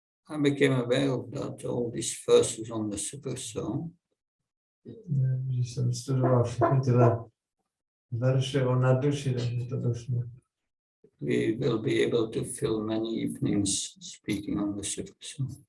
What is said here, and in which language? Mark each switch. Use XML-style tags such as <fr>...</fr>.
<en>I became aware of that, all these verses on the super soul.</en> <cs>Když jsem studoval všechny tyhle verše o nadduši, tak mi to došlo.</cs> <en>We will be able to fill many evenings speaking on the super soul.</en>